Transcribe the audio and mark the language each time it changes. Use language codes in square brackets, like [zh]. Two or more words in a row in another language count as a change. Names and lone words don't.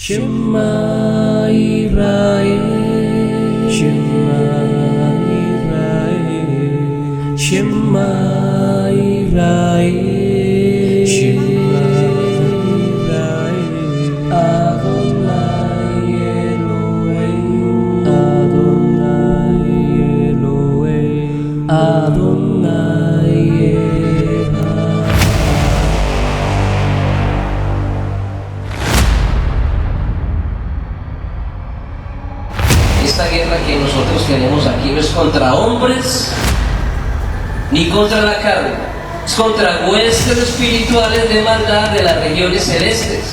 [he] שמע ישראל, שמע ישראל, שמע ישראל, שמע ישראל, אדוני אלוהים, אדוני אלוהים, אדוני אחד. [es] Esta guerra que nosotros tenemos aquí no es contra hombres ni contra la carne, es contra huestes espirituales de maldad de las regiones celestes.